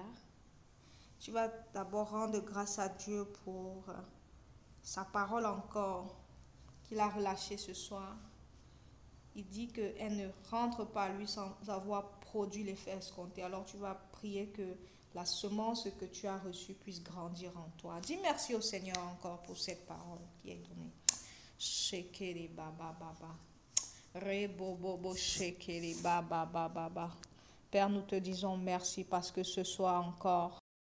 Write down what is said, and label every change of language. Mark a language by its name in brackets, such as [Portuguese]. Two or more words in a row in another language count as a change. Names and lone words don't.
[French] Tu vas d'abord rendre grâce à Dieu pour sa parole encore qu'il a relâchée ce soir. Il dit qu'elle ne rentre pas à lui sans avoir produit l'effet escompté. Alors tu vas prier que la semence que tu as reçue puisse grandir en toi. Dis merci au Seigneur encore pour cette parole qui est donnée. Shekeri baba baba. Rebobobo shekeri baba baba baba. Père, nous te disons merci parce que ce soir encore,